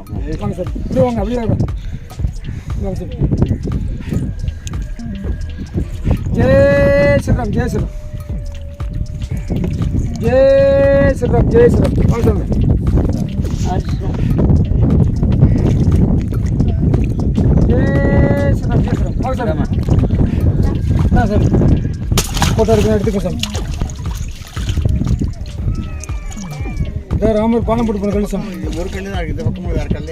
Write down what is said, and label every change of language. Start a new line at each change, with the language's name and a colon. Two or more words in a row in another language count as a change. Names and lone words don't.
Tamil: வாங்க சார், இப்படி வாங்க, அப்படியே வாங்க. வாங்க सर.
Hindi: जय श्री राम, जय श्री राम. जय श्री राम, जय श्री राम. वांग सर. जय श्री राम, जय श्री राम. वांग सर.
Tamil: ना सर, फोटो எடுத்துக்க சார். ராமர் பாலம் போட்டு போன கல் சார். ஒரு கல் தான் இருக்கு, இந்த பக்கம் வேற கல்.